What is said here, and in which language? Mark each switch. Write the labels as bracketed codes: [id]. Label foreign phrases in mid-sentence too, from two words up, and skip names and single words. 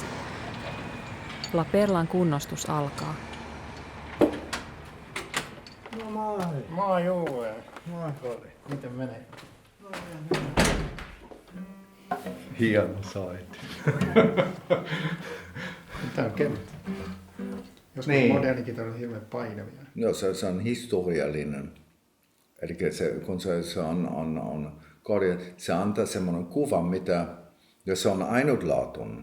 [fi] La Perlan kunnostus alkaa. No moi. Moi Joel. Moi Kori, miten menee? Hieno soitin. Tämä on kevyt. Joskus Niin. moderni kitara on hirveän painavia. No se on historiallinen. Eli kun se on korja, se antaa semmoinen kuva, mitä, ja se on ainutlaatuinen.